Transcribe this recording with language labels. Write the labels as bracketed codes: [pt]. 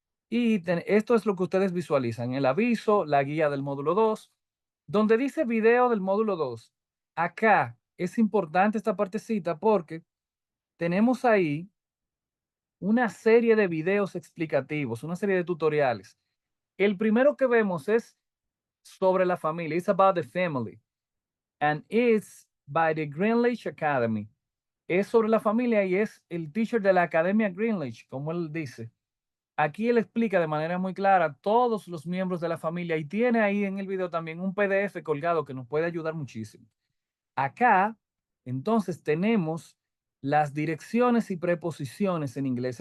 [es] Y esto es lo que ustedes visualizan, el aviso, la guía del módulo 2, donde dice video del módulo 2. Acá es importante esta partecita porque tenemos ahí una serie de videos explicativos, una serie de tutoriales. El primero que vemos es sobre la familia. [en] It's about the family. And it's by the Greenwich Academy. [es] Es sobre la familia y es el teacher de la Academia Greenwich, como él dice. Aquí él explica de manera muy clara todos los miembros de la familia y tiene ahí en el video también un PDF colgado que nos puede ayudar muchísimo. Acá, entonces, tenemos las direcciones y preposiciones en inglés.